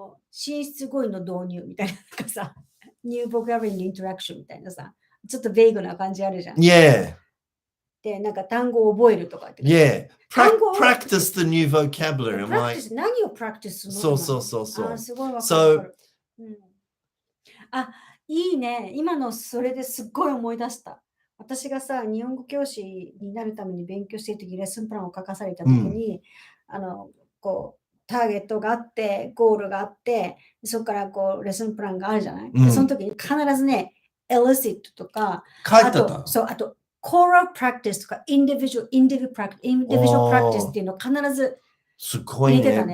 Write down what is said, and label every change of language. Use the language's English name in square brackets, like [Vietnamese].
[Japanese] 進出語彙の導入みたいな、なんかさ、 [English] New Vocabulary Interaction [Japanese] みたいなさ、ちょっとベーグな感じあるじゃん。 Yeah. で、なんか単語を覚えるとかって。 Yeah. [English] Practice the new vocabulary. I'm like, [Japanese] 何を practice するの？そう。すごいわかる。いいね。今のそれですっごい思い出した。私がさ、日本語教師になるために勉強しているとき、レッスンプランを書かされたときに、こう、ターゲットがあって、ゴールがあって、そこからこうレッスンプランがあるじゃない、でその時に必ずね、elicit とか、あと、choral practice とか、individual practice っていうのを必ず入れてたね。